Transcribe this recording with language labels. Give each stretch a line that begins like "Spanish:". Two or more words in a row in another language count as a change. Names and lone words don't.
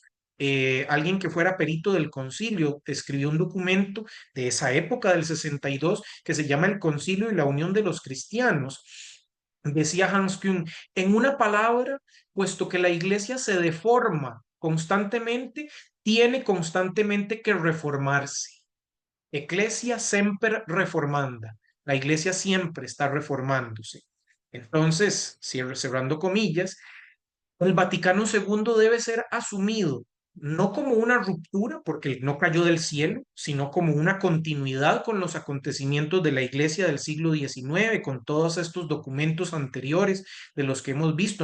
Spanish: Alguien que fuera perito del concilio escribió un documento de esa época del 62 que se llama El Concilio y la Unión de los Cristianos. Decía Hans Küng, en una palabra, puesto que la iglesia se deforma constantemente, tiene constantemente que reformarse.
Latin: Ecclesia semper reformanda.
Spanish: La iglesia siempre está reformándose. Entonces, cerrando comillas, el Vaticano II debe ser asumido no como una ruptura, porque no cayó del cielo, sino como una continuidad con los acontecimientos de la Iglesia del siglo XIX, con todos estos documentos anteriores de los que hemos visto.